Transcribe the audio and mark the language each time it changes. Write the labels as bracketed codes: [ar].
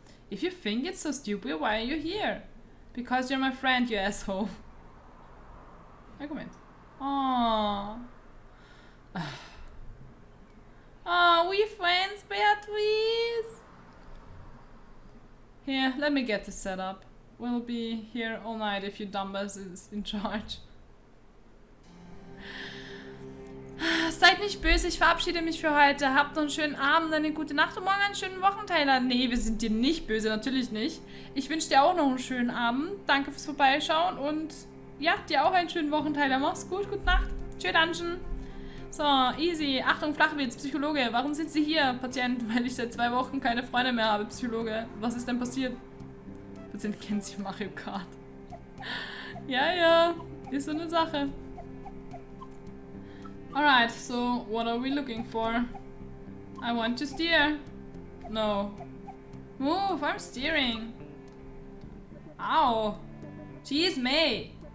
[en] If you think it's so stupid, why are you here? Because you're my friend, you asshole. Argument. Aww. Oh, we friends, Beatrice? Here, let me get this set up. will be here all night if you dumbass is in charge. [de] Seid nicht böse, ich verabschiede mich für heute. Habt noch einen schönen Abend, eine gute Nacht und morgen einen schönen Wochenteiler. Nee, wir sind dir nicht böse, natürlich nicht. Ich wünsche dir auch noch einen schönen Abend. Danke fürs Vorbeischauen und ja, dir auch einen schönen Wochenteiler. Mach's gut, gute Nacht. Tschö, Dungeon. [en] So, easy. [de] Achtung, Flachwitz, Psychologe. Warum sind Sie hier, Patient? Weil ich seit 2 Wochen keine Freunde mehr habe, Psychologe. Was ist denn passiert? Patient kennt sich Mario Kart. Ja, ist so eine Sache. [en] Alright, so what are we looking for? I want to steer. No. Move, I'm steering. Ow. Jeez, Mae.